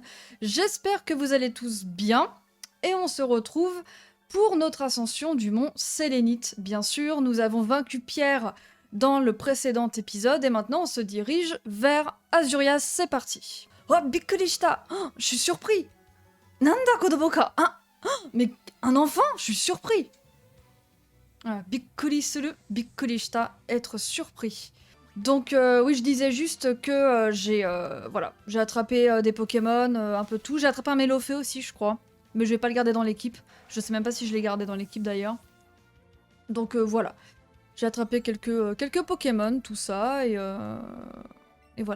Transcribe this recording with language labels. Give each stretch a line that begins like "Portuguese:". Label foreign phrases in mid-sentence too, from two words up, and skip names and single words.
French: J'espère que vous allez tous bien et on se retrouve pour notre ascension du mont Sélénite. Bien sûr, nous avons vaincu Pierre dans le précédent épisode et maintenant on se dirige vers Azurias. C'est parti. Oh, Bikkurishita! Oh, je suis surpris!
Japanese: なんだ子供か?
French: Mais un enfant? Je suis surpris!
Japanese: あ、びっくりする、びっくりした,
French: être surpris. Donc oui, je disais juste que j'ai attrapé des Pokémon, un peu tout. J'ai attrapé un Mélofée aussi, je crois. Mais je vais pas le garder dans l'équipe. Je sais même pas si je l'ai gardé dans l'équipe d'ailleurs. Donc voilà. J'ai attrapé quelques Pokémon, tout ça, et voilà.